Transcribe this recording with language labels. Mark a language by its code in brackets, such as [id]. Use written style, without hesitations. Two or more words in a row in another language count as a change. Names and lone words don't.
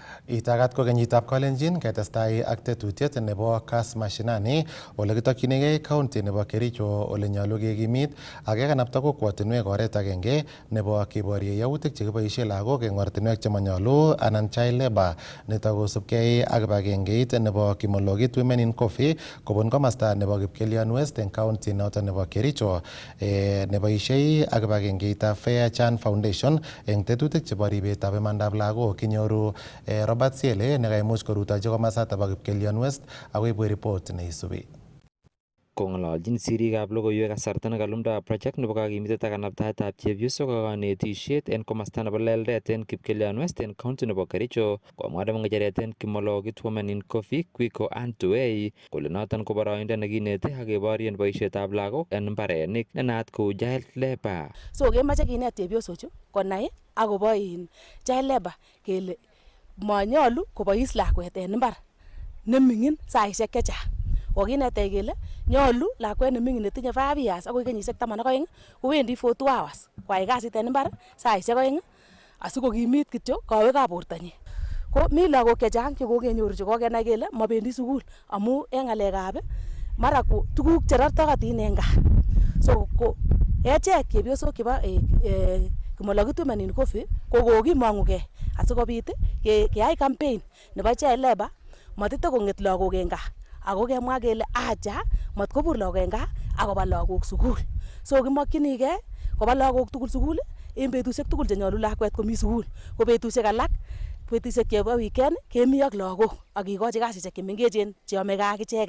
[kln] Itagat ko kenyitab Kalenjin ketestai ak tetutiet nebo Kass Mashinani ole kitokyinigei county nebo Kericho ole nyolu kekimit ak kekanapta kokwotinwek oret agenge nebo keborye yautik chekiboisie lagok eng ortinwek chemanyolu anan [en] child labor [kln] nito kosubkei ak kibagengeit nebo Kimologit Women in Coffee kobun komasta nebo Kipkelion West eng county noto nebo Kericho neboisie ak kibagengeitab Fair Chan Foundation eng tetutik chebo ribetab imandab lagok kinyoru Robert Siele nekaimuch korutochi komasata bo Kipkelion West akoibwe report neisubi. Kong'ololjin siriikab logoiwek kasarta nekalumda project nebo kakimitet ak kanabtaetab chepyosok ak kanetisiet en komasta nebo Leldet en Kipkelion West en county nebo Kericho komwa nebo ng'echeret en Kimologit Women in Coffee Kwiko Antuwei kole noton ko boroindo nekinete ak keborien boisietab lagok en mbarenik nenaat kou child labor. So kemoche kinet chepyosochu konai akobo [en] child labor [kln] kele manyolu kobois lakwet en mbar neming'in saisiek chechang. Kokinetech kele nyolu lakwet neming'in netinye 5 years akoi kenyisiek 12 kowendi [en] for 2 hours [kln] koyai kasit en mbar saisiek 2 asikokimit kityo kowekab bortanyin. Ko mi lagok chechang chekokenyoru chekokenai kele mobendi sukul amu en ng'alekab mara ko tuguk cherortokotin en gaa. So ko echek chepyosok chebo Kimologit Women in Coffee ko kokimong'ugei asikobit keyai campaign nebo [en] child labor [kln] matite kong'et lagok en gaa ako kemwa kele acha matkobur lagok en gaa akoba lagok sukul. So kimokyinigei koba lagok tugul sukul en betusiek tugul chenyolu lakwet komi sukul. Ko betusiek alak betusiek chebo weekend kemi ak lagok ak kikochi kasisiek chemengechen cheyomegei ak icheket.